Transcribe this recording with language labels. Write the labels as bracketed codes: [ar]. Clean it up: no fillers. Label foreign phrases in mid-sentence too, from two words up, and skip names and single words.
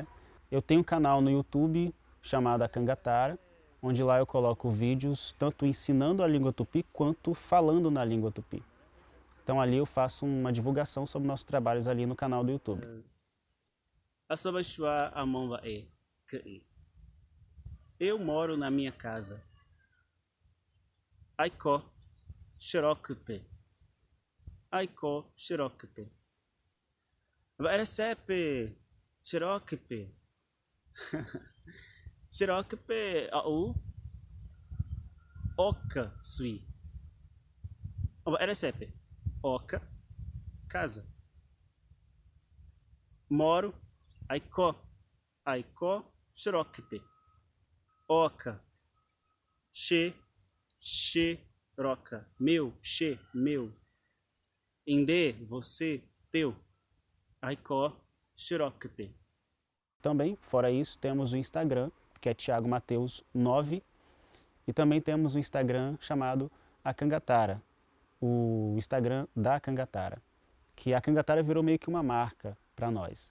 [pt] Eu tenho um canal no YouTube chamado A Cangatara, onde lá eu coloco vídeos tanto ensinando a língua tupi quanto falando na língua tupi. Então ali eu faço uma divulgação sobre nossos trabalhos ali no canal do YouTube. Eu moro na minha casa. [tpw] Aiko Shirokupe. Aiko Shirokupe. Varesepe Shirokupe. Shirokupe au Oka Sui. Varesepe Oka casa. Moro Aiko Shirokupe. Oka Shiroka. [pt] Meu, meu. Inde, você, teu. [tpw] Aiko Shirokupe. [pt] Também, fora isso, temos o Instagram, que é Thiago Mateus 9, e também temos o Instagram chamado A Kangatara, o Instagram da Kangatara, que a Kangatara virou meio que uma marca para nós.